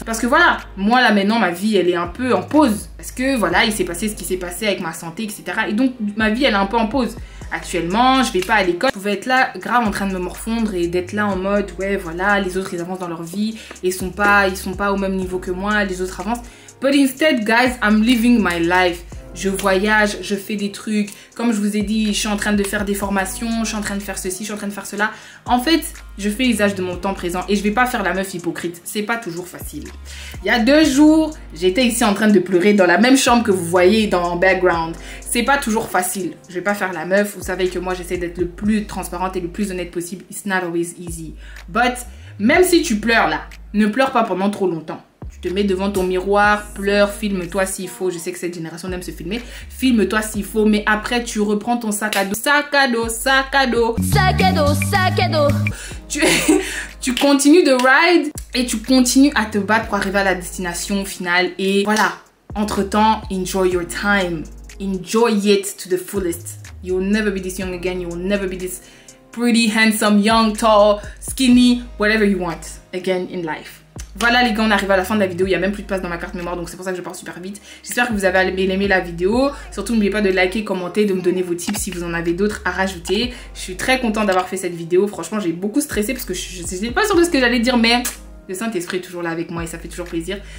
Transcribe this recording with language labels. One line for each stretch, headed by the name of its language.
French: Parce que voilà, moi là maintenant, ma vie, elle est un peu en pause. Parce que voilà, il s'est passé ce qui s'est passé avec ma santé, etc. Et donc, ma vie, elle est un peu en pause. Actuellement, je vais pas à l'école. Je pouvais être là, grave en train de me morfondre et d'être là en mode, ouais, voilà, les autres, ils avancent dans leur vie. Ils sont pas au même niveau que moi, les autres avancent.
English: But instead, guys, I'm living my life.
French: Je voyage, je fais des trucs. Comme je vous ai dit, je suis en train de faire des formations, je suis en train de faire ceci, je suis en train de faire cela. En fait, je fais usage de mon temps présent et je vais pas faire la meuf hypocrite. C'est pas toujours facile. Il y a 2 jours, j'étais ici en train de pleurer dans la même chambre que vous voyez dans le background. C'est pas toujours facile. Je vais pas faire la meuf. Vous savez que moi, j'essaie d'être le plus transparente et le plus honnête possible.
English: It's not always easy. But,
French: même si tu pleures là, ne pleure pas pendant trop longtemps. Tu te mets devant ton miroir, pleure, filme-toi s'il faut. Je sais que cette génération aime se filmer. Filme-toi s'il faut, mais après tu reprends ton sac à dos. Sac à dos, sac à dos. Sac à dos, sac à dos. Tu continues de ride et tu continues à te battre pour arriver à la destination finale. Et voilà, entre-temps,
English: enjoy your time. Enjoy it to the fullest. You'll never be this young again. You'll never be this pretty, handsome, young, tall, skinny, whatever you want again in life.
French: Voilà les gars, on arrive à la fin de la vidéo, il n'y a même plus de place dans ma carte mémoire, donc c'est pour ça que je pars super vite. J'espère que vous avez aimé la vidéo. Surtout n'oubliez pas de liker, commenter, de me donner vos tips si vous en avez d'autres à rajouter. Je suis très contente d'avoir fait cette vidéo, franchement j'ai beaucoup stressé parce que je n'étais pas sûre de ce que j'allais dire, mais le Saint-Esprit est toujours là avec moi et ça fait toujours plaisir.